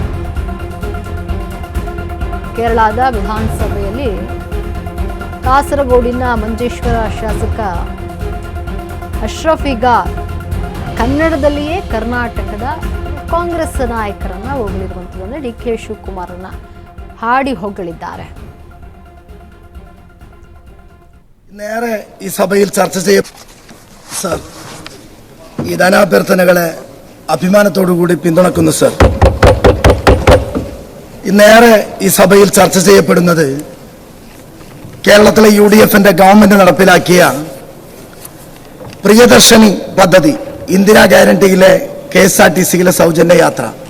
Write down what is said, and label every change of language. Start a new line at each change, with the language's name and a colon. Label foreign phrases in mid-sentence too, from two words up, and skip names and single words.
Kannada: ಕೇರಳದ ವಿಧಾನಸಭೆಯಲ್ಲಿ ಕಾಸರಗೋಡಿನ ಮಂಜೇಶ್ವರ ಶಾಸಕ ಅಶ್ರಫ್ ಈಗ ಕನ್ನಡದಲ್ಲಿಯೇ ಕರ್ನಾಟಕದ ಕಾಂಗ್ರೆಸ್ ನಾಯಕರನ್ನ ಹೊಗಳಿರುವಂಥದ್ದು ಡಿಕೆ ಶಿವಕುಮಾರನ್ನ ಹಾಡಿ ಹೊಗಳಿದ್ದಾರೆ.
Malayalam: നേരെ ഈ സഭയിൽ ചർച്ച ചെയ്യും സർ. ഈ ധനാഭ്യർത്ഥനകളെ അഭിമാനത്തോടുകൂടി പിന്തുണക്കുന്നു സർ. നേരെ ഈ സഭയിൽ ചർച്ച ചെയ്യപ്പെടുന്നത് കേരളത്തിലെ UDFന്റെ ഗവൺമെന്റ് നടപ്പിലാക്കിയ പ്രിയദർശിനി പദ്ധതി, ഇന്ദിരാ ഗ്യാരണ്ടിയിലെ KSRTCയിലെ സൗജന്യ യാത്ര.